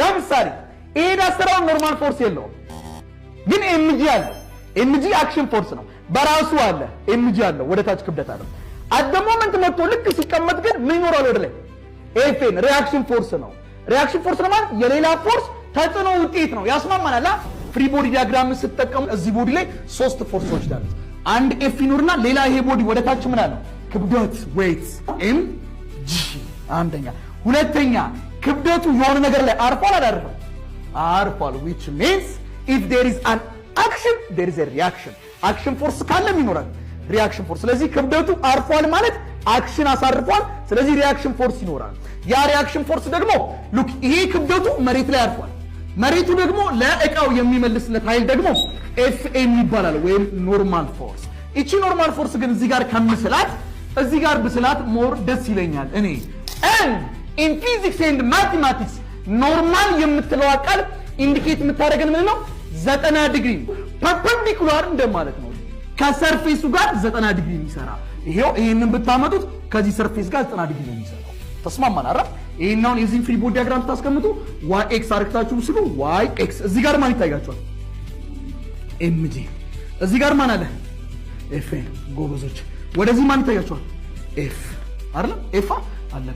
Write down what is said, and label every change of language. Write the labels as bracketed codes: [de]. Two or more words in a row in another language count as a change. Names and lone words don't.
[am] ለምሳሌ ይሄ ዳስተራው [en] normal force [am] የለውም ግን ኤምጂ አለ ኤምጂ [en] action force [am] ነው በራሱ አለ ኤምጂ አለ ወደ ታች ክብደት አለ [en] at moment [am] መጥቶ ልክ ሲቀመጥ ግን ምን ይኖራል ወደ ላይ [en] FN reaction force [am] ነው [en] reaction force [am] ነው ማለት የሌላ ፎርስ ተጽዕኖ ውጤት ነው ያስማማናል [en] free body diagram [am] ስትጠቀሙ እዚህ ቦዲ ላይ ሶስት ፎርሶች አሉ አንድ ኤፍ ይኖርና ሌላ ይሄ ቦዲ ወደ ታች ምን አለው ክብደት ዌይት ኤም ጂ አንደኛ ሁለተኛ ክብደቱ የሆነ ነገር ላይ አርፏል አላርፈም አርፏል [en] which means if there is an action there is a reaction action force [am] ካለም ይኖራል [en] reaction force [am] ስለዚህ ክብደቱ አርፏል ማለት አክሽን አሳርፏል ስለዚህ [en] reaction force [am] ይኖራል ያ [en] reaction force [am] ደግሞ ሉክ ይሄ ክብደቱ መሬት ላይ አርፏል መሬቱ ደግሞ ለእቃው የሚመልስለት ኃይል ደግሞ ኤፍኤም ይባላል ወይም [en] normal force [am] እቺ [en] normal force [am] ግን እዚህ ጋር ከምስላት እዚህ ጋር ብስላት ሞር ደስ ይለኛል እኔ [en] and in physics and mathematics [am] ኖርማል የምትለው ቃል ኢንዲኬት የምታደርገን ምን ነው 90 [en] degree perpendicular [am] እንደማለት ነው ከሰርፌሱ ጋር 90 ዲግሪ የሚሰራ ይሄንን ብታመጡት ከዚህ ሰርፌስ ጋር 90 ዲግሪ ነው የሚሰራው ተስማማን አይደል ይሄናውን የዚህን [en] free body diagram [am] ታስቀምጡ y x አርክታችሁ ስሉ y x እዚህ ጋር ማን ይታያችኋል mg እዚህ ጋር ማን አለ f ጎበዞች ወደዚህ ማን ይታያችኋል f አይደል f አለ